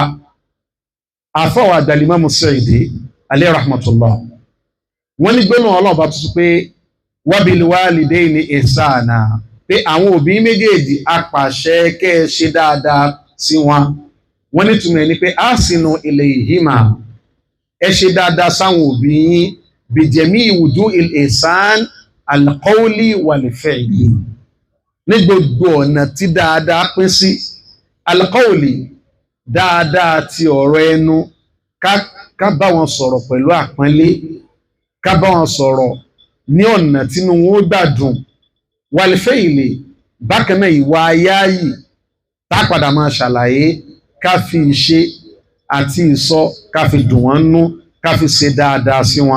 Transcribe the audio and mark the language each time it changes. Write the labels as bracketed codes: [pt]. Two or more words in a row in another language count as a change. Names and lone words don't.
[yo] Àfọwọ́ Al-Imam Sa'idi [ar] عليه رحمة الله, [yo] wọ́n ní gbóná Ọlọ́run ọba tuntun pé [ar] وبالوالدين إحسانا, [yo] pé àwọn òbí méjèèjì apàṣẹ kẹ́ ẹ ṣe dáadáa sí wọn. Wọ́n ní túmọ̀ ní pé [ar] أحسنوا إليهما, [yo] ẹ ṣe dáadáa sáwọn òbí yín [ar] بجميع وجوه الإحسان القولي والفعلي, [yo] ní gbogbo ọ̀nà tí dáadáa pín sí. Al-qawli, dáadáa ti ọ̀rọ̀ ẹnu, ká bá wọn sọ̀rọ̀ pẹ̀lú àpọ́nlé, ká bá wọn sọ̀rọ̀ ní ọ̀nà tínú wọn ó gbádùn. Wal-fi'li, bákan náà ìwà ayáyì tá padà máa ṣàlàyé, ká fi ìṣe àti ìsọ ká fi dùn wọ́n nú, ká fi ṣe dáadáa sí wọn.